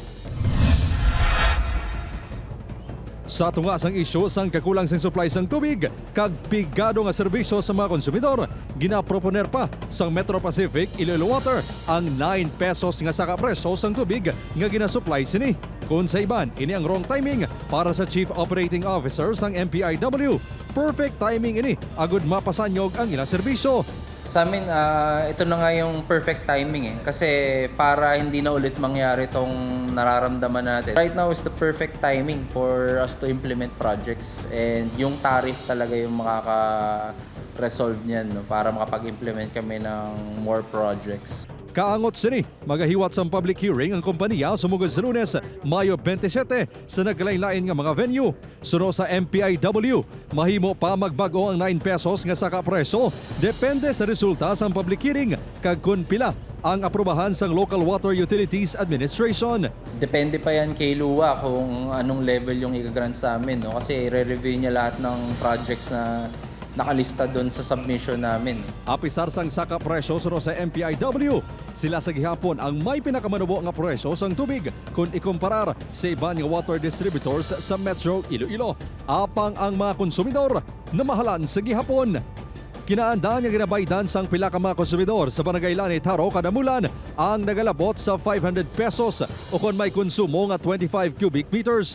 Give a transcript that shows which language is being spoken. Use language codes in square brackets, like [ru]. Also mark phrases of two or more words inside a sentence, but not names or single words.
[hil] Sa tunga sang isyu sang kakulang sang supply sang tubig, kag pigado nga serbisyo sa mga konsumidor, ginaproponer pa sang Metro Pacific Iloilo Water ang 9 pesos nga saka presyo sang tubig nga ginasupply sini. Kung sa iban, ini ang [en] wrong timing [hil] para sa Chief Operating Officer sang MPIW. [en] Perfect timing [hil] ini, agud mapasanyog ang ilang serbisyo. [tl] Sa amin, ito na nga yung [en] perfect timing [tl] kasi para hindi na ulit mangyari itong nararamdaman natin. [en] Right now is the perfect timing for us to implement projects and [tl] yung tariff talaga yung makaka-resolve niyan, no, para makapag-implement kami ng more projects. [hil] Kaangot sini, magahiwat sa [en] public hearing [hil] ang kompanya sumugod sa Lunes, Mayo 27 sa naglain-lain nga mga venue. Suno sa MPIW, mahimo pa magbago ang 9 pesos nga saka presyo. Depende sa resulta sa [en] public hearing [hil] kag kun pila ang aprobahan sang Local Water Utilities Administration. [tl] Depende pa yan kay Luwa kung anong level yung i-grant sa amin, no? Kasi re-review niya lahat ng projects na nakalista doon sa submission namin. [hil] Apisar sang saka presyo suno sa MPIW, sila sa gihapon ang may pinakamanubo nga presyo sang tubig kung ikumparar sa iban nga [en] water distributors [hil] sa Metro Iloilo. Apang ang mga konsumidor na mahalan sa gihapon. Kinaandaan nga ginabaydan sang pila ka mga konsumidor sa Barangay Lanit, Haro, Kadamulan ang nagalabot sa 500 pesos o kung may konsumo nga 25 [en] cubic meters.